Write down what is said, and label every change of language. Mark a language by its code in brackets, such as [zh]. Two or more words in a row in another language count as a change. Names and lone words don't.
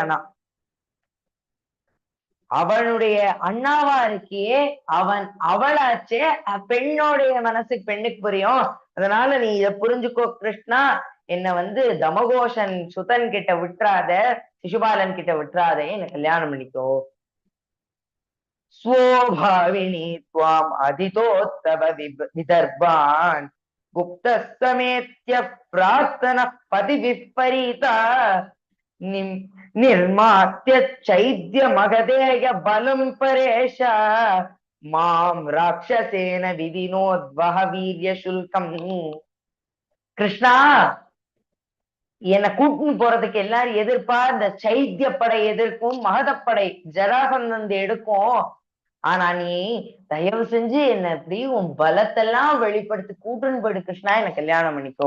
[ta] ஆனா அவனுடைய அண்ணாவா இருக்கியே, அவளாச்சே. பெண்ணோடைய மனசு பெண்ணுக்கு புரியும். அதனால நீ இத புரிஞ்சுக்கோ கிருஷ்ணா, என்ன வந்து தமகோஷன் சுதன் கிட்ட விட்டுறாத, சிசுபாலன் கிட்ட விட்டுறாதே, என்ன கல்யாணம் பண்ணிக்கோ. [sa] स्वभाविनी त्वाम् अधितोत्तव विदर्भान् गुप्तस्तमेत्य प्रार्थनः पतिविपरीता निर्मात्य चैद्य मगधेय बलं परेश मां राक्षसेन विधिनोद्वह वीर्य शुल्कम्. [ta] கிருஷ்ணா, என்னை கூட்டின்னு போறதுக்கு எல்லாரும் எதிர்ப்பா, இந்த சைத்திய படை எதிர்க்கும், மகதப்படை ஜராசந்தன் எடுக்கும். ஆனா நீ தயவு செஞ்சு என்ன எப்படி உன் பலத்தெல்லாம் வெளிப்படுத்தி கூட்டுன்னு போயிடு கிருஷ்ணா, என்ன கல்யாணம் பண்ணிக்கோ.